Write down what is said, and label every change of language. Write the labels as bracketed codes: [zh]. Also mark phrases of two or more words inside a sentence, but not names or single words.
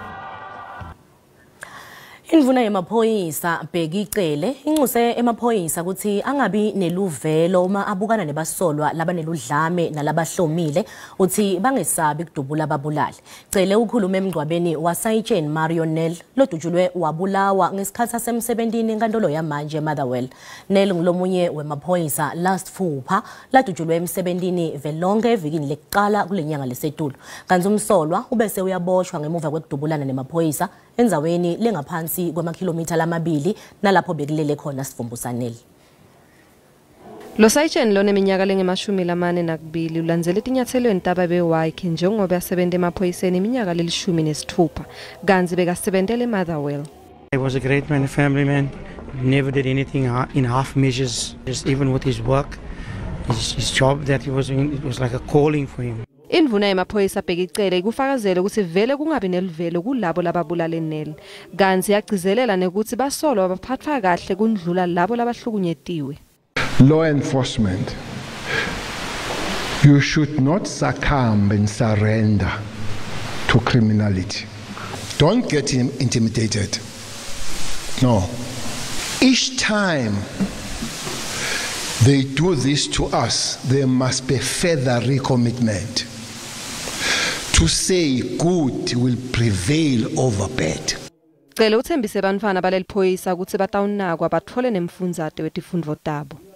[ss] Indvuna yemaphoyisa Bheki Icele inxuse emaphoyisa ukuthi angabi neluvelo uma abukana nebasolwa labaneludlame nalabahlomile uthi bangesabi kudubula ababulali. Cele ukhuluma emgcwabeni waSayitsheni Marionel lodutshulwe wabulawa ngesikhathi sasemsebentini enkantolo yamanje eMotherwell. Nel ngulomunye wemaphoyisa last Fupha ladutshulwe emsebentini velonke evikini lekuqala kulenyanga lesetulo. Kanti umsolwa ubese uyaboshwa ngemuva kwekudubulana nemaphoyisa enzaweni lengaphansi kwamakhilomitha lamabili nalapho bekulele khona Sivumbusanele. Lo Sayitsheni lona eminyaka lenge42 ulandzele etinyathelweni tababe wakhe njengoba yasebenza emaphoyiseni iminyaka leli-16 kanzi bekasebentele eMotherwell. [en] He was a great man, a family man. Never did anything in half measures. Just even with his work, his job that he was doing, it was like a calling for him. [ss] Indvuna yemaphoyisa Bheki Icele ikufakazela ukuthi vele kungabi nelivelo kulabo lababulala enel. Kanzi yagcizelela nekuthi basolwa baphathwa kahle kundlula labo labahlukunyetiwe. [en] Law enforcement, you should not succumb and surrender to criminality. Don't get intimidated. No. Each time they do this to us, there must be further recommitment to say good will prevail over bad. [ss] Cele uthembise bantwana baleliphoyisa ukuthi batawunakwa bathole nemfundzate wetifundvo tabo.